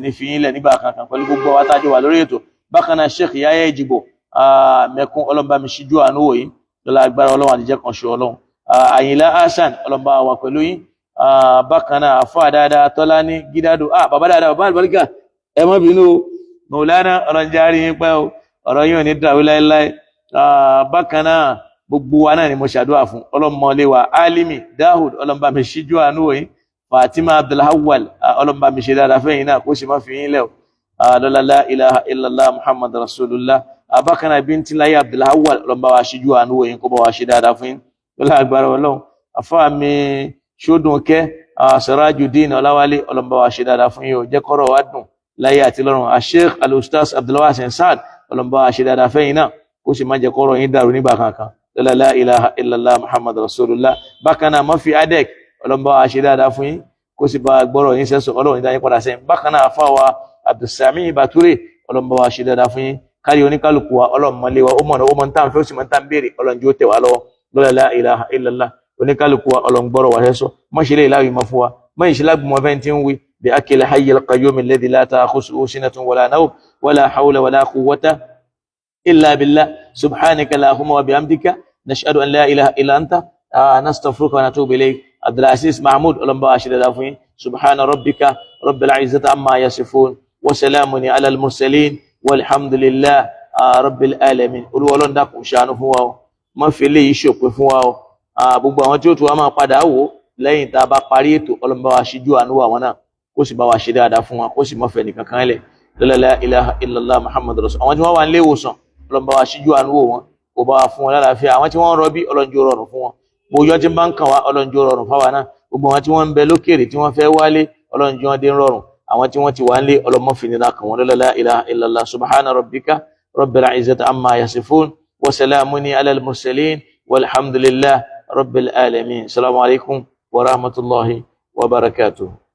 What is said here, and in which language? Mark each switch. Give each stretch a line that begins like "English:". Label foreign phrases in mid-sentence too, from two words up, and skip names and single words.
Yoruba: ní fi yín lẹ̀ nígbà kankan pẹ̀lú gbogbo àwọn tájọ wà lórí ètò bákan náà Sheikh Yahya Ejigbo mẹ́kún ọlọ́mbà mi ṣíjú àánú wò yín lọ́la agbára ọlọ́run àdìjẹ́ kan ṣe ọlọ́run Àyìnlá Hasan ọlọ́mbà wà pẹ̀lú yín bákan náà àfáà dáadáa Tọ́lání Gídádò bàbá dáadáa bàbá àlùbáríkà ẹ má bínú o Maulana ọlọ́njárí yín pẹ́ o ọ̀rọ̀ yín ò ní dàrú láéláé bákan náà gbogbo wa náà ni mo ṣàdúrà fún ọlọ́mọlé wa Alimi Dahud ọlọ́mbà mi ṣíjú àánú wò yín Fatima Abdulhawal ọlọ́mbà mi ṣe dáadáa fẹ́yìn náà kó sì má fi yín lẹ̀ o lọ́la
Arabic: لا إله إلا الله محمد رسول الله
Yoruba: bákan náà Binti Láyé Abdulhawal ọlọ́mbà wa ṣíjú àánú wò yín kó bá wa ṣe dáadáa fún yín lọ́la agbára ọlọ́run afá mi Ṣódùnkẹ́ Sirajuddin Ọláwálé ọlọ́mbà wa ṣe dáadáa fún yín o jẹ́ kọ́rọ̀ wa dùn láyé àti lọ́run Sheikh Al-Ustaz Abdulwahid Saad ọlọ́mbà wa ṣe dáadáa fẹ́yìn náà kó sì má jẹ́ kọ́rọ̀ yín dàrú nígbà kankan lọ́la
Arabic: لا إله إلا الله محمد رسول الله
Yoruba: bákan náà Murphy Adek ọlọ́mbà wa ṣe dáadáa fún yín kó sì bá gbọ́rọ̀ yín sẹ́sọ̀ ọlọ́run ìdáyín padà sẹ́yìn bákan náà afáwa Abdulsami Bature ọlọ́mbà wa ṣe dáadáa fún yín kárí oníkálukú wa ọlọ́mọlé wa ó mọ̀nà ó mọ̀ ń tàn fẹ́ ó sì mọ̀ ń tàn béèrè ọlọ́run jó tẹ̀ wá lọ́wọ́ lọ́la
Arabic: لا إله إلا الله
Yoruba: oníkálukú wa ọlọ́run gbọ́rọ̀ wa sẹ́sọ̀ mọ́ ṣe lè láwìí mọ́ fún wa mọ́ ìṣẹ́lá gbọmọ fẹ́ tí ń wí bí
Arabic: على الحي القيوم الذي لا تأخذه سنة ولا نوم ولا حول ولا قوة إلا بالله سبحانك اللهم وبحمدك نشهد أن لا إله إلا أنت نستغفرك ونتوب إليك
Yoruba: Abdulaziz Mahmoud ọlọ́mbà wa ṣe dáadáa fún yín
Arabic: سبحان ربك رب العزة عما يصفون وسلام على المرسلين والحمد لله رب العالمين
Yoruba: olúwa ọlọ́run dákun ṣàánú fún wa o má fi eléyìí ṣòpin fún wa o gbogbo àwọn tí ó tún wá máa padà wò lẹ́yìn tá a bá parí ètò ọlọ́mbà wa ṣíjú àánú àwọn náà kó sì bá wa ṣe dáadáa fún wa kó sì má fẹ́ nìkan kan lẹ̀
Arabic: لا إله إلا الله محمد رسول
Yoruba: àwọn tí wọ́n wà nílé ìwòsàn ọlọ́mbà wa ṣíjú àánú wò wọn kó bá wa fún wọn lálàáfíà àwọn tí wọ́n ń rọbí ọlọ́njọ́ rọrùn fún wọn bóyá tí bá ń kàn wá ọlọ́njọ́ rọrùn fáwa náà gbogbo àwọn tí wọ́n ń bẹ lókèrè tí wọ́n fẹ́ wálé ọlọ́njọ́ dé rọrùn àwọn tí wọ́n ti wà nílé ọlọ́mọ́fìnira kan wọn
Arabic: لا إله إلا الله سبحان ربك رب العزة عما يصفون وسلام على المرسلين والحمد لله رب العالمين السلام عليكم ورحمة الله وبركاته.